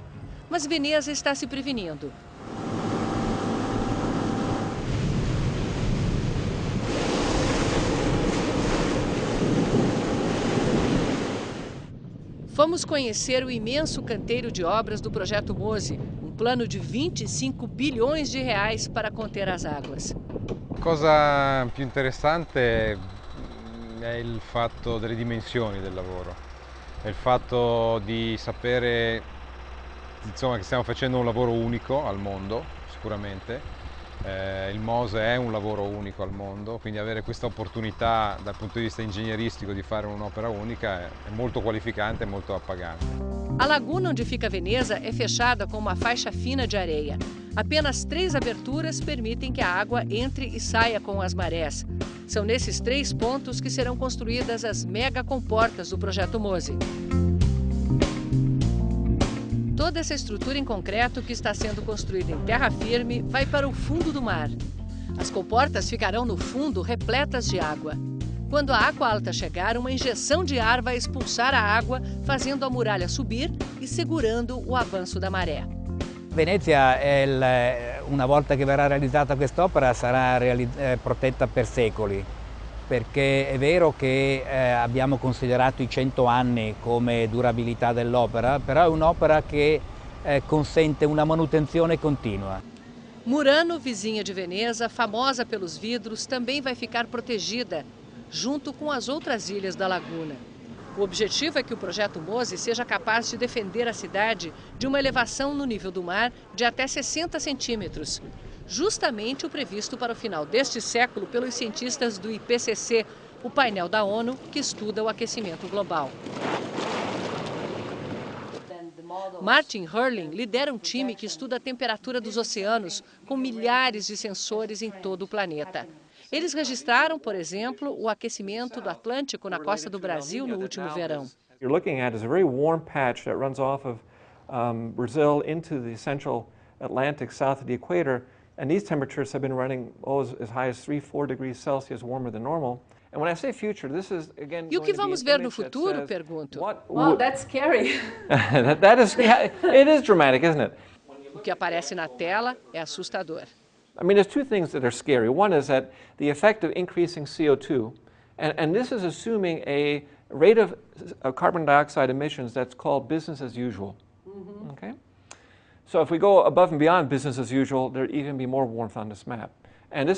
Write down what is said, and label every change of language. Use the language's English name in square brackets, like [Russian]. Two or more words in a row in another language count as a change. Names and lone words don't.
[Portuguese] Mas Veneza está se prevenindo. Fomos conhecer o imenso canteiro de obras do Projeto Mose, um plano de 25 bilhões de reais para conter as águas. [Italian] La cosa più interessante è il fatto delle dimensioni del lavoro, è il fatto di sapere, insomma, che stiamo facendo un lavoro unico al mondo, sicuramente. Il Mose è un lavoro unico al mondo, quindi avere questa opportunità dal punto di vista ingegneristico di fare un'opera unica è molto qualificante e molto appagante. [Portuguese] A laguna onde fica Veneza é fechada com uma faixa fina de areia. Apenas 3 aberturas permitem que a água entre e saia com as marés. São nesses 3 pontos que serão construídas as mega comportas do Projeto Mose. Toda essa estrutura em concreto que está sendo construída em terra firme vai para o fundo do mar. As comportas ficarão no fundo repletas de água. Quando a água alta chegar, uma injeção de ar vai expulsar a água, fazendo a muralha subir e segurando o avanço da maré. [Italian] Venezia, una volta che verrà realizzata quest'opera, sarà protetta per secoli, perché è vero che abbiamo considerato i 100 anni come durabilità dell'opera, però è un'opera che consente una manutenzione continua. [Portuguese] Murano, vizinha de Veneza, famosa pelos vidros, também vai ficar protegida, junto com as outras ilhas da laguna. O objetivo é que o Projeto Mose seja capaz de defender a cidade de uma elevação no nível do mar de até 60 centímetros, justamente o previsto para o final deste século pelos cientistas do IPCC, o painel da ONU que estuda o aquecimento global. Martin Hurling lidera um time que estuda a temperatura dos oceanos com milhares de sensores em todo o planeta. Eles registraram, por exemplo, o aquecimento do Atlântico na costa do Brasil no último verão. [English] You're looking at is a very warm patch that runs off of Brazil into the central Atlantic south of the equator, and these temperatures have been running as high as 3-4 degrees Celsius warmer than normal. And when I say future, this is again. [Portuguese] E o que vamos ver no futuro? Pergunto. [English] Wow, that's scary. It is dramatic, isn't it? [Portuguese] O que aparece na tela é assustador. [English] I mean, there's 2 things that are scary. One is that the effect of increasing CO2, and this is assuming a rate of carbon dioxide emissions that's called business as usual. Mm-hmm. Okay? So if we go above and beyond business as usual, there'd even be more warmth on this map.